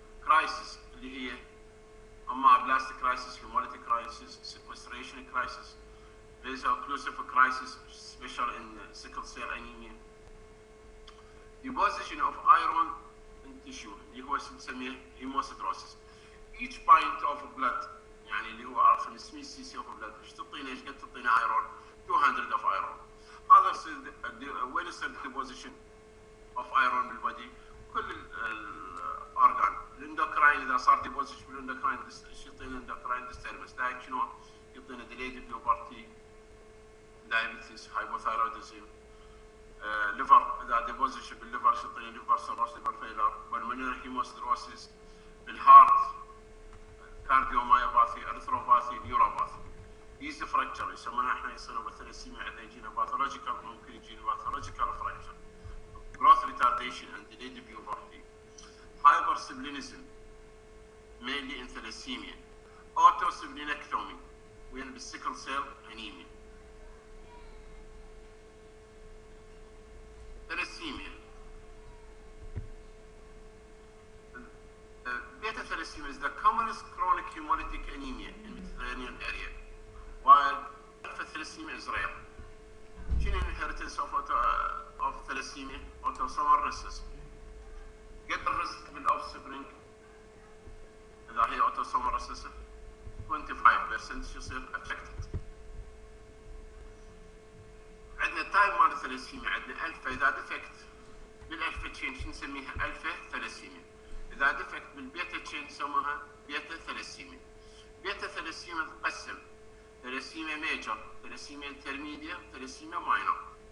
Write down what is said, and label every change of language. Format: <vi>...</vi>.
<en>Crisis اللي هي aplastic crisis, hemolytic crisis, sequestration crisis, vaso-occlusive crisis, especially in sickle cell anemia. Deposition of iron in tissue اللي هو نسميه hemostasis. Each pint of blood يعني اللي هو 500 سي سي of blood</en> <ar>ايش تعطينا؟ ايش قد تعطينا</ar> <en>iron؟ 200 of iron.</en> <ar>هذا يصير وين يصير deposition of iron بالبدي؟ كل الاورجان. الاندوكراين اذا صار deposition بالاندوكراين ايش يعطينا الاندوكراين disturbance؟ ذاك شنو؟ يعطينا</ar> <en>delayed puberty, diabetes, hypothyroidism. liver اذا deposition بالليفر ايش يعطينا؟ liver cirrhosis, liver failure, pulmonary hemostasis. بالهارت cardiomyopathy, erythropathy, neuropathy.</en> <ar>يجي فراكشر يسمونها احنا يصيروا بالثلاسيميا عندنا يجينا باثولوجيكال ممكن يجينا باثولوجيكال فراكشر.</ar> <en>growth retardation and delayed puberty. Hypersplenism mainly in thalassemia. Autosplenectomy when sickle cell anemia. Thalassemia. Beta thalassemia is the commonest chronic hemolytic anemia in the Mediterranean area, while alpha thalassemia is rare. Gene inheritance of thalassemia, autosomal recessive. Get the risk with offspring</en> <ar>إذا هي</ar> <en>autosomal recessive 25% يصير affected.</en> <ar>عندنا تايب مال الثلاسيميا، عندنا الفا إذا ديفكت بالالفا تشين شو نسميها؟ الفا ثلاسيميا. إذا ديفكت بالبيتا تشين نسموها بيتا ثلاسيميا. بيتا ثلاسيميا تقسم ثلاسيميا ميجر، ثلاسيميا انترميديا، ثلاسيميا ماينر.</ar>